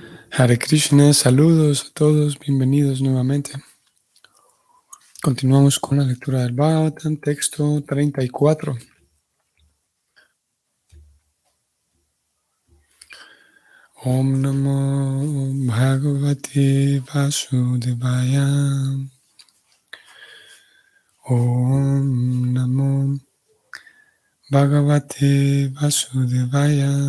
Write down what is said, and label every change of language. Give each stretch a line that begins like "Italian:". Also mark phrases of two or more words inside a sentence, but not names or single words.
Spanish: Hare Krishna, saludos a todos, bienvenidos nuevamente. Continuamos con la lectura del Bhagavatam, texto 34.
Sanskrit: Om Namo Bhagavate Vasudevaya. Om Namo Bhagavate Vasudevaya.